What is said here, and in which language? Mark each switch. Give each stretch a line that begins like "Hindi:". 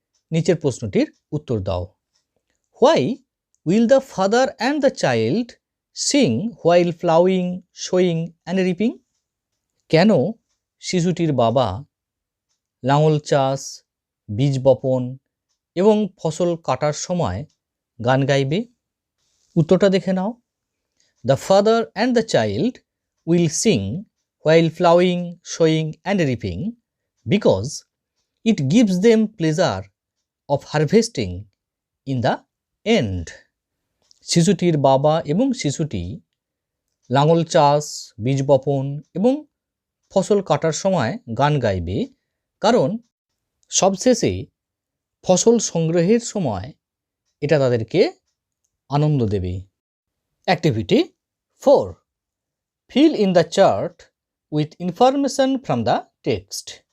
Bangla: নিচের প্রশ্নটির উত্তর দাও।
English: Why will the father and the child sing while ploughing, sowing and reaping?
Bangla: কেন শিশুটির বাবা লাঙল চাষ, বীজ বপন এবং ফসল কাটার সময় গান গাইবে? উত্তরটা দেখে নাও।
English: The father and the child will sing while plowing, sowing and reaping because it gives them pleasure of harvesting in the end.
Bangla: শিশুটির বাবা এবং শিশুটি লাঙল চাষ, বীজ বপন এবং ফসল কাটার সময় গান গাইবে, কারণ সবশেষে ফসল সংগ্রহের সময় এটা তাদেরকে আনন্দ দেবে।
English: Activity 4, fill in the chart with information from the text.